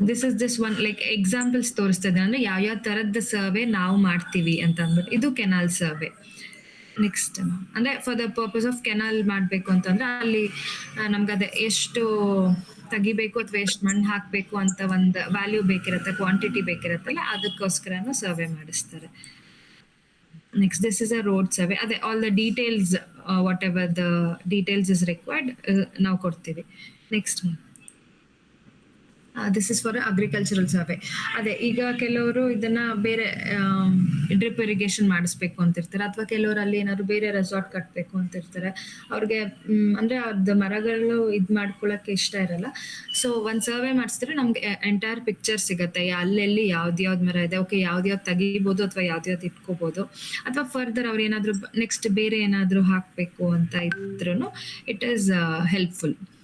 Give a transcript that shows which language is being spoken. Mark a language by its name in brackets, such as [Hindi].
[English] this is this one like examples [Kannada] ತೋರಿಸ್ತದೆ ಅಂದ್ರೆ ಯಾವ ತರದ ಸರ್ವೆ ನಾವು ಮಾಡ್ತೀವಿ ಅಂತ ಅಂದ್ಬಿಟ್ಟು. ಇದು ಕೆನಾಲ್ ಸರ್ವೆ. ನೆಕ್ಸ್ಟ್ ಅಂದ್ರೆ [English] for the purpose of canal [Kannada] ಮಾಡ್ಬೇಕು ಅಂತಂದ್ರೆ ಅಲ್ಲಿ ನಮ್ಗೆ ಅದೇ ಎಷ್ಟು ತೆಗಿಬೇಕು ಅಥವಾ ಎಷ್ಟು ಮಣ್ಣು ಹಾಕ್ಬೇಕು ಅಂತ ಒಂದು ವ್ಯಾಲ್ಯೂ ಬೇಕಿರತ್ತೆ, ಕ್ವಾಂಟಿಟಿ ಬೇಕಿರತ್ತಲ್ಲ, ಅದಕ್ಕೋಸ್ಕರನು ಸರ್ವೆ ಮಾಡಿಸ್ತಾರೆ. [English] Next, this is a road survey. All the details, whatever the details is required, now [Kannada] ಕೊಡ್ತೀವಿ. [English] Next one. This is for agricultural survey. [Kannada] ಈಗ ಕೆಲವರು ಇದನ್ನ ಬೇರೆ ಡ್ರಿಪ್ ಇರಿಗೇಷನ್ ಮಾಡಿಸ್ಬೇಕು ಅಂತಿರ್ತಾರೆ, ಅಥವಾ ಕೆಲವರು ಅಲ್ಲಿ ಏನಾದ್ರು ಬೇರೆ ರೆಸಾರ್ಟ್ ಕಟ್ಟಬೇಕು ಅಂತಿರ್ತಾರೆ. ಅವ್ರಿಗೆ ಅಂದ್ರೆ ಅದ್ ಮರಗಳು ಇದ್ ಮಾಡ್ಕೊಳಕ್ಕೆ ಇಷ್ಟ ಇರಲ್ಲ. ಸೊ ಒಂದ್ ಸರ್ವೆ ಮಾಡಿಸಿದ್ರೆ ನಮ್ಗೆ ಎಂಟೈರ್ ಪಿಕ್ಚರ್ ಸಿಗತ್ತೆ, ಅಲ್ಲೆಲ್ಲಿ ಯಾವ್ದ್ ಮರ ಇದೆ, ಓಕೆ ಯಾವ್ದು ತೆಗಿಬಹುದು ಅಥವಾ ಯಾವ್ದು ಇಟ್ಕೋಬಹುದು, ಅಥವಾ ಫರ್ದರ್ ಅವ್ರು ಏನಾದ್ರು ನೆಕ್ಸ್ಟ್ ಬೇರೆ ಏನಾದ್ರು ಹಾಕ್ಬೇಕು ಅಂತ ಇದ್ರೂ [English] It is helpful.